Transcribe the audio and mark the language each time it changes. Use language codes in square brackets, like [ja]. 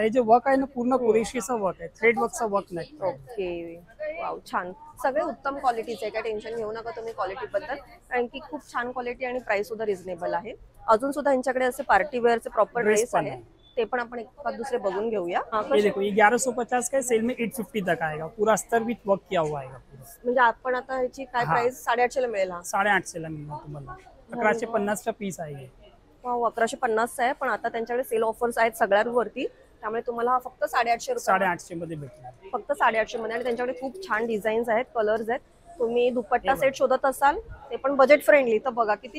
[mr] हे जे वर्क आहे ना पूर्ण कोरेशियाचा वर्क आहे, थ्रेड वर्कचा वर्क नाही. ओके, वाव, छान. सगळे उत्तम क्वालिटीचे, काय टेन्शन घेऊ नका तुम्ही क्वालिटी बद्दल, कारण की खूप छान क्वालिटी आणि प्राइस सुद्धा रिझनेबल आहे. अजून सुद्धा यांच्याकडे असे पार्टी वेअरचे प्रॉपर [en] Dress [mr] ड्रेस पण आहे, आहे. ते पण आपण एखाद दुसरे बघून घेऊया. [hi] ये देखो, ये 1150 का है, सेल में 850 तक आएगा. पूरा अस्तर विथ वर्क किया हुआ आएगा पूरा. [mr] म्हणजे आपण आता ह्याची काय हा. प्राइस 850 ला मिळेल. हा 850 ला मिळणार तुम्हाला. 1150 चा पीस आहे. वाव, 1150 आहे, पण आता त्यांच्याकडे सेल ऑफर्स आहेत सगळ्यांवरती, त्यामुळे तुम्हाला हा फक्त 850 रुपये, 850 मध्ये भेटणार. फक्त 850 मध्ये. आणि त्यांच्याकडे खूप छान डिझाईन्स आहेत, कलर्स आहेत. तुम्ही दुपट्टा सेट शोधत असाल ते पण बजेट फ्रेंडली, तर बघा किती